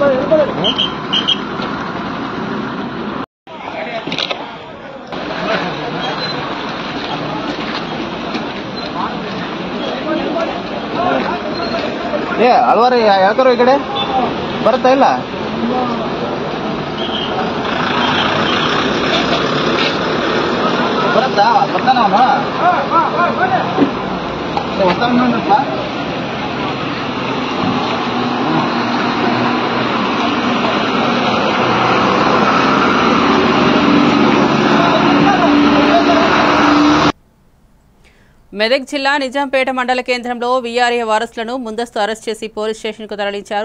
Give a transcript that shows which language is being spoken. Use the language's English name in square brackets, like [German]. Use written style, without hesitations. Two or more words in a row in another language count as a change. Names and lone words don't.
[Kannada] Alwari ಯಾಕರೋ ಈ ಕಡೆ ಬರ್ತಾ ಇಲ್ಲ ಬರ್ತಾನ ಅವನು [Telugu] మెదక్ జిల్లా నిజాంపేట మండల కేంద్రంలో వీఆర్ఏ వారసులను ముందస్తు అరెస్ట్ చేసి పోలీస్ స్టేషన్కు తరలించారు.